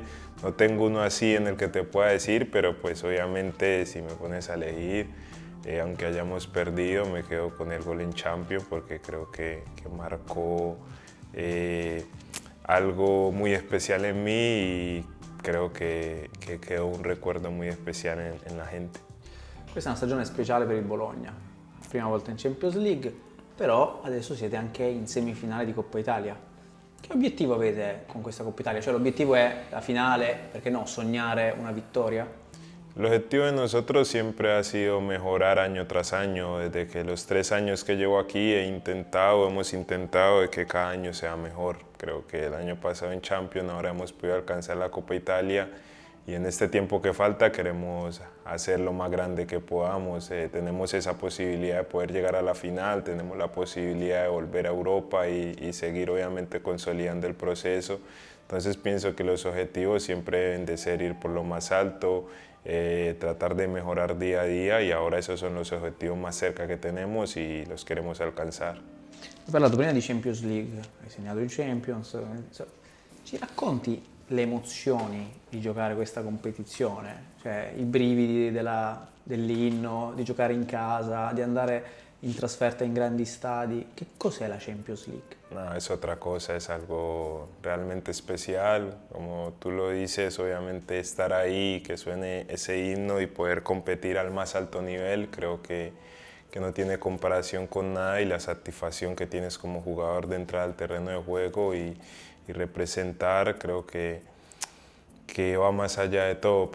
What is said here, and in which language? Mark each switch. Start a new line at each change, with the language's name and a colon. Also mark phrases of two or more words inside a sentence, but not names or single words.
Spanish: No tengo uno así en el que te pueda decir, pero pues obviamente si me pones a elegir, aunque hayamos perdido, me quedo con el gol en Champions, porque creo que marcó algo muy especial en mí, y creo que quedó un recuerdo muy especial en la gente.
Italian: Questa è una stagione speciale per il Bologna, prima volta in Champions League, però adesso siete anche in semifinale di Coppa Italia. Che obiettivo avete con questa Coppa Italia? Cioè l'obiettivo è la finale, perché no, sognare una vittoria?
Spanish: El objetivo de nosotros siempre ha sido mejorar año tras año. Desde que los 3 años que llevo aquí hemos intentado de que cada año sea mejor. Creo que el año pasado en Champions ahora hemos podido alcanzar la Copa Italia, y en este tiempo que falta queremos hacer lo más grande que podamos. Tenemos esa posibilidad de poder llegar a la final, tenemos la posibilidad de volver a Europa y seguir obviamente consolidando el proceso. Entonces pienso que los objetivos siempre deben de ser ir por lo más alto, tratar de mejorar día a día, y ahora esos son los objetivos más cerca que tenemos y los queremos alcanzar.
Italian: Hai parlato prima di Champions League, hai segnato il Champions, ci racconti le emozioni di giocare questa competizione? Cioè i brividi dell'inno, di giocare in casa, di andare in trasferta in grandi stadi. Che cos'è la Champions League?
Spanish: No, es otra cosa, es algo realmente especial. Como tú lo dices, obviamente estar ahí, que suene ese himno y poder competir al más alto nivel, creo que no tiene comparación con nada, y la satisfacción que tienes como jugador de entrar al terreno de juego y representar, creo que va más allá de todo.